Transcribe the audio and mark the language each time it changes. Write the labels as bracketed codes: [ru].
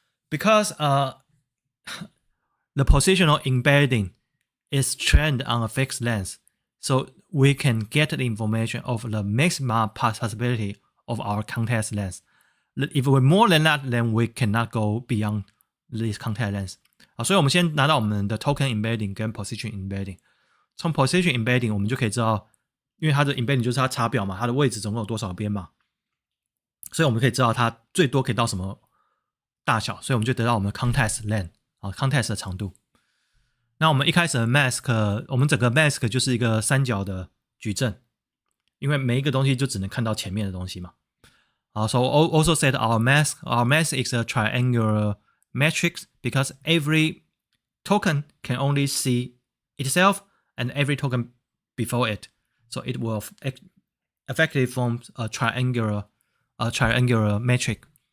[en] Because the positional embedding is trained on a fixed length, so we can get the information of the maximum possibility of our context length. If we're more than that, then we cannot go beyond this context length. [zh] 所以我们先拿到我们的 token embedding 跟 position embedding。从 position embedding 我们就可以知道，因为它的 embedding 就是它查表嘛，它的位置总共有多少边嘛，所以我们可以知道它最多可以到什么大小，所以我们就得到我们的 context length，context 的长度。那我们一开始的 mask， 我们整个 mask 就是一个三角的矩阵，因为每一个东西就只能看到前面的东西嘛。 [en] So also said our mask is a triangular matrix because every token can only see itself and every token before it. So it will effectively form a triangular matrix.